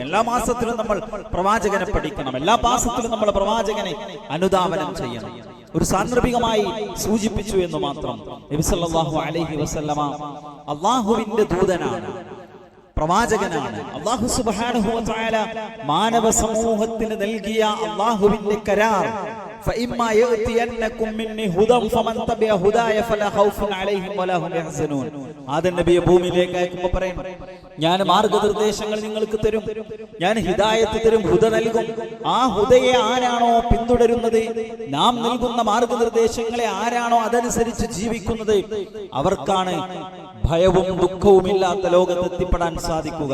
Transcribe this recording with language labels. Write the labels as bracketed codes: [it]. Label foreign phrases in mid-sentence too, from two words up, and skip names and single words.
[ml] എല്ലാ മാസത്തിലും നമ്മൾ പ്രവാചകനെ പഠിക്കണം. എല്ലാ മാസത്തിലും നമ്മൾ പ്രവാചകനെ അനുധാവനം ചെയ്യണം. ഒരു സാന്ദർഭികമായി സൂചിപ്പിച്ചു എന്ന് മാത്രം. നബി [ar] صلى الله عليه وسلم [ml] അല്ലാഹുവിന്റെ ദൂതനാണ്, പ്രവാചകനാണ്. [ar] الله سبحانه وتعالى [ml] മാനവ സമൂഹത്തിന് നൽകിയ അല്ലാഹുവിന്റെ കരാർ, [ar] فإما يأتينكم مني هدى فمن تبع هداي فلا خوف عليهم ولا هم يحزنون. [ml] ആദം നബിയെ ഭൂമിയിലേക്ക് അയക്കുമ്പോൾ പറയും, ഞാൻ മാർഗനിർദ്ദേശങ്ങൾ നിങ്ങൾക്ക് തരും, ഞാൻ ഹിദായത്ത് തരും, ഹുദ നൽകും. ആ ഹുദയെ ആരാണോ പിന്തുടരുന്നത്, നാം നൽകുന്ന മാർഗനിർദ്ദേശങ്ങളെ ആരാണോ അതനുസരിച്ച് ജീവിക്കുന്നത്, അവർക്കാണ് ഭയവും ദുഃഖവും ഇല്ലാത്ത ലോകത്തെത്തിപ്പെടാൻ സാധിക്കുക.